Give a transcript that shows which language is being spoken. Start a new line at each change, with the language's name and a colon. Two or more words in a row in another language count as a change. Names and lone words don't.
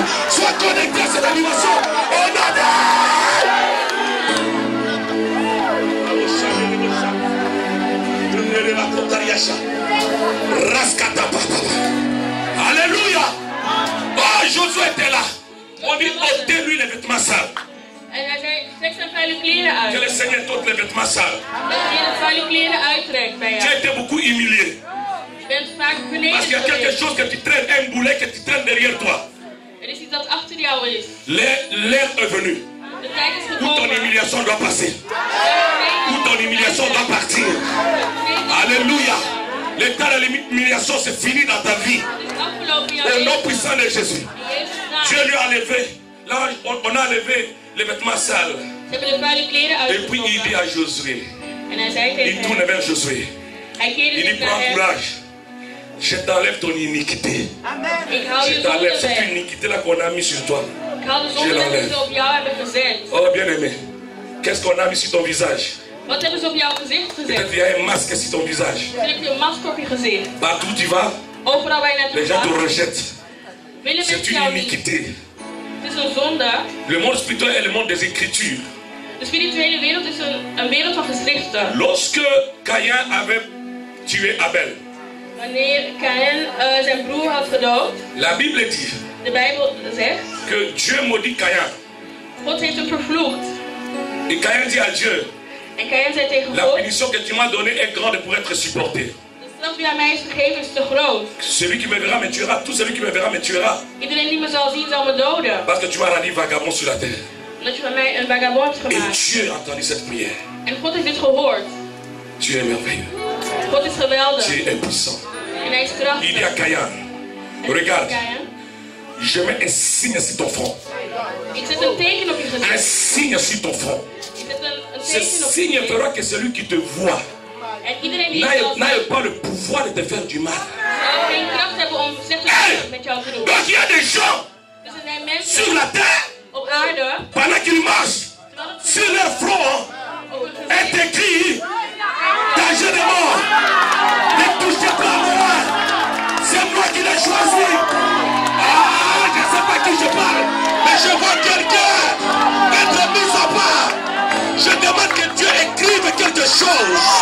French: Sois connecté à cette dimension au nom de Alléluia. Oh, Josué était là. On dit ôtez-lui les vêtements sales.
Dutch: En hij zei, trek zijn vuile kleren uit.
French: Que le Seigneur t'ôte les vêtements sales.
Dutch: Dat je de vuile kleren uittrekt bij
French: Tu as
Dutch: jou.
French: été beaucoup humilié.
Dutch: Je bent vaak
French: Parce
Dutch: vernederd
French: qu'il y a quelque
Dutch: geweest.
French: chose que tu traînes, un boulet que tu traînes derrière toi.
Dutch: Er is iets dat achter jou is.
French: L'heure est venue
Dutch: De tijd is
French: où ton
Dutch: gekomen.
French: humiliation doit passer. Où ton humiliation doit partir. Alléluia. L'état de l'humiliation c'est fini dans ta vie.
Dutch: Het is afgelopen in jouw
French: Au nom
Dutch: leven.
French: puissant de Jésus.
Dutch: In Jezus' naam.
French: Dieu lui a enlevé. Là, on a enlevé les vêtements sales.
Dutch: Ze hebben de vuile kleren
French: Et puis il dit
Dutch: uitgetrokken.
French: à Josué.
Dutch: En hij zei
French: Il
Dutch: tegen
French: tourne
Dutch: hem.
French: vers Josué.
Dutch: Hij keerde
French: Il
Dutch: zich
French: dit
Dutch: naar
French: prends
Dutch: hem.
French: courage. Je t'enlève ton iniquité.
Dutch: Ik haal
French: Je
Dutch: je
French: t'enlève
Dutch: zonde
French: cette
Dutch: weg.
French: iniquité là qu'on a mis sur toi.
Dutch: Ik haal de zonde weg die ze op jou hebben gezet.
French: Oh bien-aimé, qu'est-ce qu'on a mis sur ton visage?
Dutch: Wat hebben ze op jouw gezicht gezet?
French: Peut-être il y a un masque sur ton visage.
Dutch: Misschien heb je een masker op je gezicht.
French: Partout où tu vas,
Dutch: Overal waar je
French: les
Dutch: naartoe
French: gens te
Dutch: gaat,
French: rejettent.
Dutch: willen
French: C'est
Dutch: mensen
French: une
Dutch: jou niet.
French: iniquité.
Dutch: Het is een zonde.
French: Le monde spirituel est le monde des Écritures.
Dutch: De spirituele wereld is een wereld van geschriften.
French: Lorsque Caïn avait tué Abel,
Dutch: Wanneer Kaïn zijn broer had gedood,
French: la Bible dit
Dutch: de Bijbel zegt,
French: que Dieu maudit Caïn.
Dutch: God heeft hem vervloekt.
French: Et Caïn dit à Dieu,
Dutch: En Kaïn zei tegen
French: la
Dutch: God,
French: punition que tu m'as donnée est grande pour être supportée.
Dutch: de straf die aan mij is gegeven is te groot.
French: Celui qui me verra me tuera, tout celui qui me verra me tuera.
Dutch: Iedereen die me zal zien zal me doden.
French: Parce que tu m'as rendu vagabond sur la terre.
Dutch: Omdat je van mij een vagabond hebt
French: Et
Dutch: gemaakt.
French: Dieu a entendu cette prière.
Dutch: En God heeft dit gehoord.
French: Tu es merveilleux.
Dutch: God is geweldig.
French: Tu es impuissant.
Dutch: En hij is
French: Il dit à
Dutch: krachtig.
French: Caïn,
Dutch: En
French: regarde,
Dutch: Kaïn,
French: je mets un signe sur ton front.
Dutch: ik zet een teken op je
French: Un
Dutch: gezicht.
French: signe sur ton front.
Dutch: Ik zet een
French: Ce
Dutch: teken op je
French: signe
Dutch: gezicht.
French: fera que celui qui te voit
Dutch: En iedereen die je zal zien,
French: n'aille pas le pouvoir de te faire du mal.
Dutch: zal geen kracht hebben om slechte dingen met jou te doen.
French: Donc il y a des gens
Dutch: Dus er zijn mensen
French: sur la terre,
Dutch: op aarde,
French: pendant qu'ils marchent,
Dutch: terwijl het
French: sur leur front
Dutch: op hun
French: est
Dutch: gezicht
French: écrit danger de mort. Ne touchez pas à moi. C'est moi qui l'ai choisi. Ah, je ne sais pas qui je parle, mais je vois quelqu'un être mis à part. Je demande que Dieu écrive quelque chose.